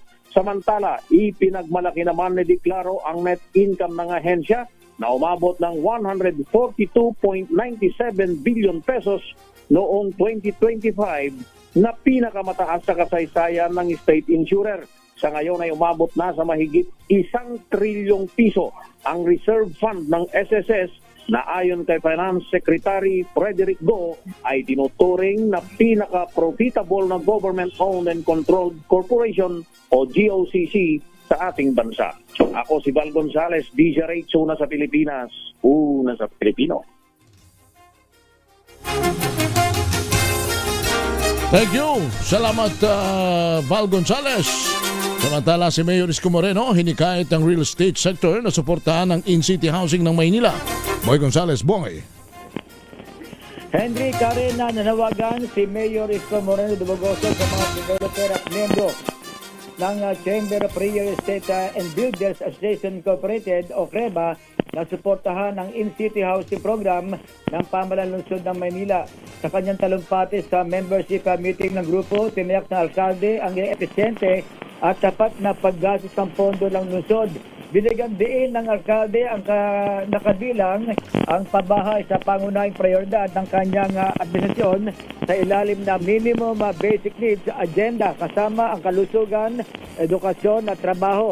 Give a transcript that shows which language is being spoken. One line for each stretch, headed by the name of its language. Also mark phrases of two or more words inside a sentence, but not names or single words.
Filipino: Samantala, ipinagmalaki naman ni Diclaro ang
English: net income
Filipino: ng ahensya na umabot ng 142.97 billion pesos noong 2025 na pinakamataas sa kasaysayan ng
English: state insurer.
Filipino: Sa ngayon ay umabot na sa mahigit 1 trilyong piso ang
English: reserve fund
Filipino: ng SSS na ayon kay Finance Secretary Frederick Go ay tinuturing na pinaka-profitable na
English: government-owned and controlled corporation
Filipino: o GOCC sa ating bansa. Ako si Val Gonzales, DZRH, una sa Pilipinas, una sa Pilipino.
English: Thank you.
Filipino: Salamat, Val Gonzales. Samantala si Mayor Isko Moreno hinikayat ng
English: real estate sector
Filipino: na suportahan ang
English: in-city housing
Filipino: ng Maynila. Boy Gonzales, Boy. Henry Carena, nanawagan si Mayor Isko Moreno Dubogoso sa mga developer at membro ng Chamber of Real Estate and Builders Association Incorporated o CREBA na suportahan ang
English: in-city housing program
Filipino: ng pamahalaan lungsod ng Maynila. Sa kanyang talumpati sa
English: membership meeting
Filipino: ng grupo, tiniyak na alkalde ang epesyente at tapat na paggastos ng pondo ng lungsod. Binigyan din ng alkalde ang nakabilang ang pabahay sa pangunahing prioridad ng kanyang administrasyon sa ilalim na
English: minimum basic needs agenda
Filipino: kasama ang kalusugan, edukasyon at trabaho.